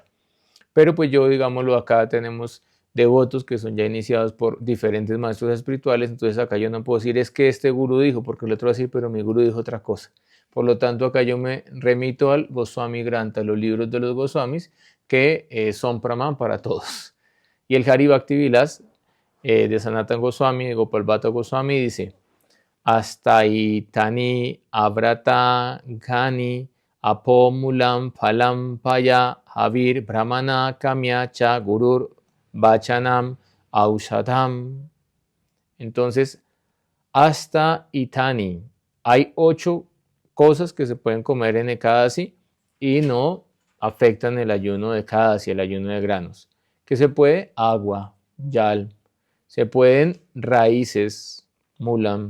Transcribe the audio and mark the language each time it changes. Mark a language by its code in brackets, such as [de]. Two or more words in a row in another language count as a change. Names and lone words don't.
[es] Pero pues yo digámoslo acá tenemos devotos que son ya iniciados por diferentes maestros espirituales, entonces acá yo no puedo decir es que este gurú dijo, porque el otro va a decir, pero mi gurú dijo otra cosa. Por lo tanto, acá yo me remito al Goswami Granta, los libros de los Goswamis, que son Praman para todos. Y el Hari Bhakti Vilas de Sanatan Goswami, de Gopal Bhatta Goswami, dice, [sa] हस्त इतनि अब्रत गनि अपोमूलम् फलम् पय हविर् ब्राह्मण काम्य च गुरुर् वचनम् औषधम्. [es] Entonces, [sa] हस्त इतनि. [es] Hay 8 cosas que se pueden comer en Ekadasi y no afectan el ayuno de Ekadasi, el ayuno de granos. ¿Qué se puede? Agua, yal. Se pueden raíces, mulam.